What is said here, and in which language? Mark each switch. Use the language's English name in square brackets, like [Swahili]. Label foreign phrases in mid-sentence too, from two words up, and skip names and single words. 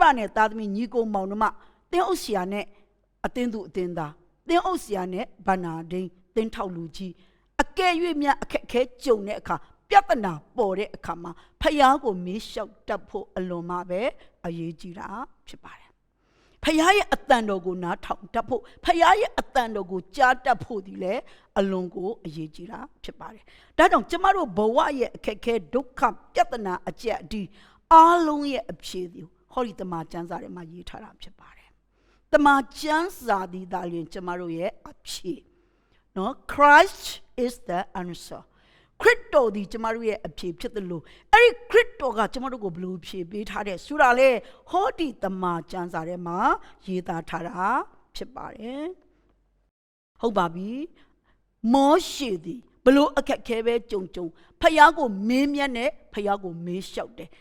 [Burmese] နဲ့သားသမီးညီကိုမောင်နှမတင်းအုပ်ဆရာနဲ့အတင်းသူအတင်းသားတင်းအုပ်ဆရာနဲ့ဗန္နာဒိန်းတင်းထောက်လူကြီးအကဲ၍များအခက်ခဲကြုံတဲ့အခါပြဿနာပေါ်တဲ့အခါမှာဖယားကိုမေးလျှောက်တတ်ဖို့အလွန်မှပဲအရေးကြီးတာဖြစ်ပါတယ်ဖယားရဲ့အတန်တော်ကိုနားထောင်တတ်ဖို့ဖယားရဲ့အတန်တော်ကိုကြားတတ်ဖို့ဒီလေအလွန်ကိုအရေးကြီးတာဖြစ်ပါတယ်ဒါ ကြောင့်ကျမတို့ဘဝရဲ့အခက်ခဲဒုက္ခပြဿနာအကျက်အတီးအားလုံးရဲ့အဖြေသည်ဟောဒီတမန်ကျမ်းစာထဲမှာရေးထားတာ ဖြစ်ပါတယ်တမန်ကျမ်းစာဒီသာလျှင်ကျမတို့ရဲ့အဖြေနော် [English] Christ is the answer [Burmese] ခရစ်တော်ဒီကျမတို့ရဲ့အဖြေဖြစ်တယ်လို့အဲ့ဒီခရစ်တော်ကကျမတို့ကိုဘယ်လိုဖြေပေးထားတဲ့ဆိုတာလေဟောဒီတမန်ကျမ်းစာထဲမှာရေးသားထားတာဖြစ်ပါတယ်ဟုတ်ပါပြီမောရှေဒီဘယ်လိုအခက်ခဲပဲကြုံဖယားကိုမင်းမြတ်နဲ့ဖယားကိုမေးလျှောက်တယ်